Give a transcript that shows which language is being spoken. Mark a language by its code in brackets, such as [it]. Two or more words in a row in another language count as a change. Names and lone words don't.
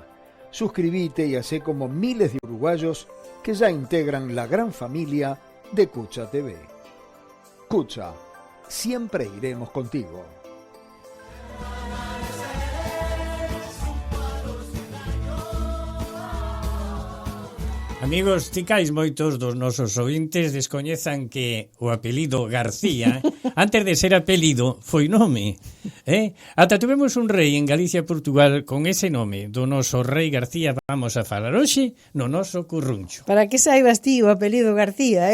[es] Suscríbete y hacé como miles de uruguayos que ya integran la gran familia de Cucha TV. Cucha, siempre iremos contigo. Amigos, [gl] ticais moitos dos nosos ointes descoñezan que o apelido García, antes de ser apelido, foi nome. Ata tuvemos un rei en Galicia e Portugal con ese nome, do noso rei García. Vamos a falar hoxe no noso curruncho. Para que saibas ti o apelido García,